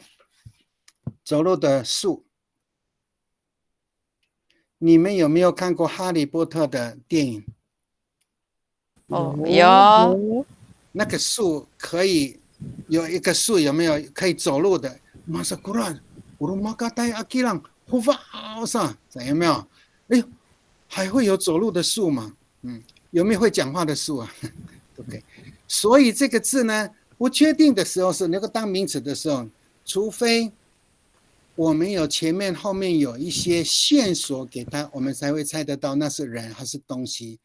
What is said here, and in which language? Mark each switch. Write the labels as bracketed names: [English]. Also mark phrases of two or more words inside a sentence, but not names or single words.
[Chinese] 走路的树。你们有没有看过哈利波特的电影？有，那个树可以有一个树有没有可以走路的？ [Amis] 马萨古兰，urumakatai akilan huvasa， [Chinese] 有没有？哎呦，还会有走路的树吗？有没有会讲话的树啊？对不对？所以这个字呢，不确定的时候是能够当名词的时候，除非我们有前面后面有一些线索给他，我们才会猜得到那是人还是东西。